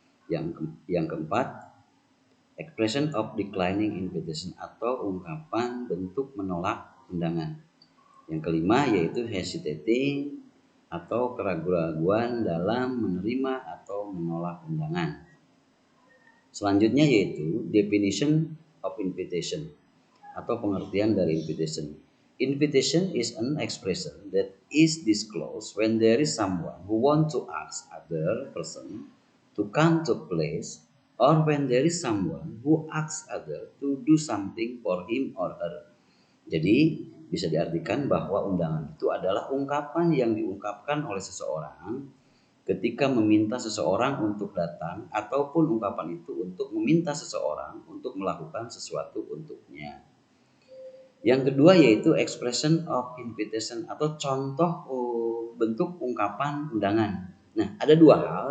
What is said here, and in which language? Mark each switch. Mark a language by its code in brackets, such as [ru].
[id] Yang keempat, [en] expression of declining invitation [id] atau ungkapan bentuk menolak undangan. Yang kelima yaitu hesitating atau keraguan-raguan dalam menerima atau menolak undangan. Selanjutnya yaitu [en] definition of invitation [id] atau pengertian dari invitation. [en] Invitation is an expression that is disclosed when there is someone who want to ask other person to come to place, or when there is someone who asks other to do something for him or her. [id] Jadi bisa diartikan bahwa undangan itu adalah ungkapan yang diungkapkan oleh seseorang ketika meminta seseorang untuk datang, ataupun ungkapan itu untuk meminta seseorang untuk melakukan sesuatu untuknya. Yang kedua yaitu [en] expression of invitation [id] atau contoh bentuk ungkapan undangan. Nah, ada 2 hal.